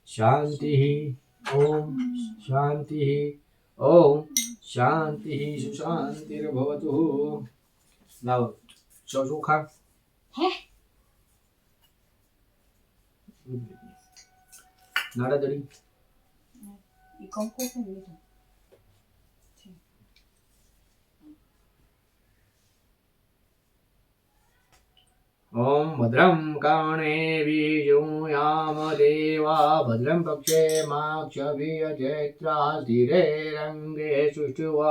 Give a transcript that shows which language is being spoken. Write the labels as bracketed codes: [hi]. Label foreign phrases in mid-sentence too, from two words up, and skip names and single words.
[sa] शान्तिः ॐ शान्तिः ॐ शान्तिः सुशान्तिर्भवतु लाओ [gu] ચોખા નાડાદડી ઈ કંકુ છે ને [sa] ॐ भद्रं कर्णेभिर्यजत्राम देवा भद्रं पक्षेमाक्षभिर्यजत्रा स्थिरैरङ्गे सुष्ठुवा